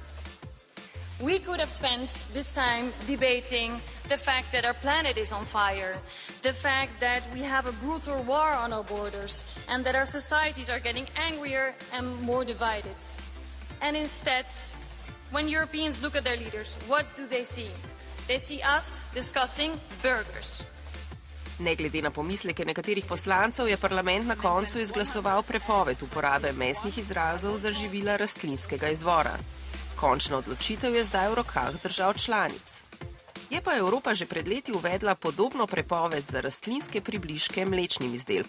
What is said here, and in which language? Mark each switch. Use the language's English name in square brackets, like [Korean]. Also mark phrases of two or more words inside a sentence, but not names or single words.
[English] We could have spent this time debating the fact that our planet is on fire, the fact that we have a brutal war on our borders, and that our societies are getting angrier and more divided. And instead, when Europeans look at their leaders, what do they see? They see us discussing burgers. [Slovenian] Ne glede na pomisleke nekaterih poslancev, je parlament na koncu izglasoval prepoved uporabe mesnih izrazov za živila rastlinskega izvora. Končna odločitev je zdaj v rokah držav članic. Je pa Evropa že pred leti uvedla podobno prepoved za rastlinske približke mlečnim izdelkom.